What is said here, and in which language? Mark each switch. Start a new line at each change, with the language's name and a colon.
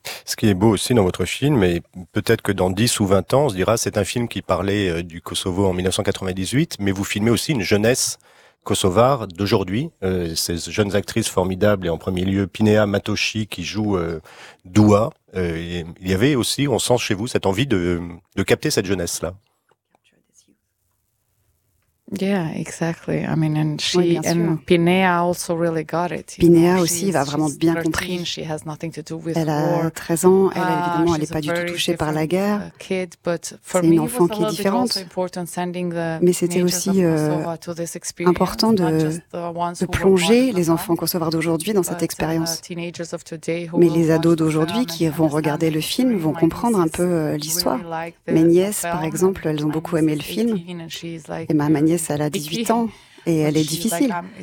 French: Ce qui est beau aussi dans votre film, et peut-être que dans 10 ou 20 ans, on se dira, c'est un film qui parlait du Kosovo en 1998, mais vous filmez aussi une jeunesse kosovar d'aujourd'hui, ces jeunes actrices formidables et en premier lieu Pinea Matoshi qui joue Dua. Il y avait aussi, on sent chez vous, cette envie de capter cette jeunesse-là.
English: Yeah, exactly. I mean, and she and Pinea also really got it.
French: Pinea aussi va vraiment bien compris.
English: She has nothing to do with war.
French: Elle a 13 ans. Elle évidemment, elle n'est pas du tout touchée par la guerre.
English: Kid, but for me, it was a little bit also important sending the teenagers of Kosovo to this experience.
French: Important de plonger les enfants kosovars d'aujourd'hui dans cette expérience. Mais les ados d'aujourd'hui qui vont regarder le film vont comprendre un peu l'histoire. Mes nièces, par exemple, elles ont beaucoup aimé le film. Et ma nièce, elle a 18 ans, et elle est difficile.